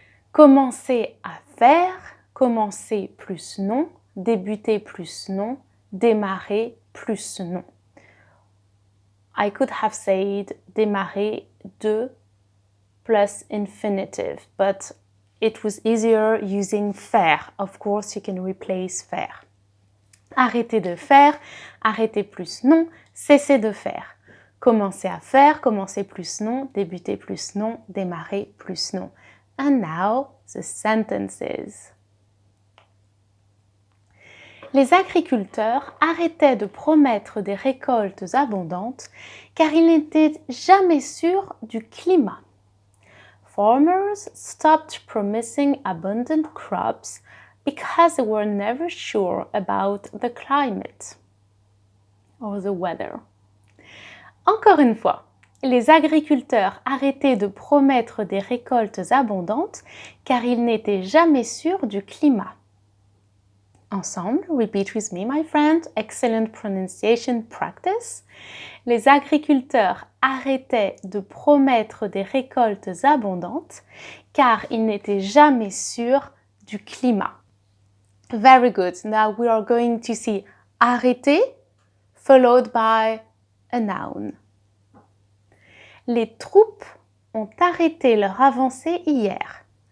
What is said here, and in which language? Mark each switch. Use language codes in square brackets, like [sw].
[fr] Commencer à faire, commencer plus non, débuter plus non, démarrer plus non. [en] I could have said [fr] démarrer de plus [en] infinitive, but it was easier using faire. Of course, you can replace faire. [fr] Arrêtez de faire, arrêtez plus non, cessez de faire. Commencer à faire, commencer plus non, débuter plus non, démarrer plus non. [en] And now, the sentences. [fr] Les agriculteurs arrêtaient de promettre des récoltes abondantes car ils n'étaient jamais sûrs du climat. [en] Farmers stopped promising abundant crops because they were never sure about the climate or the weather. [fr] Encore une fois, les agriculteurs arrêtaient de promettre des récoltes abondantes car ils n'étaient jamais sûrs du climat. [en] Ensemble, repeat with me, my friend. Excellent pronunciation practice. [fr] Les agriculteurs arrêtaient de promettre des récoltes abondantes car ils n'étaient jamais sûrs du climat. [en] Very good. Now we are going to see arrêter followed by a noun. [fr] Les troupes ont arrêté leur avancée hier.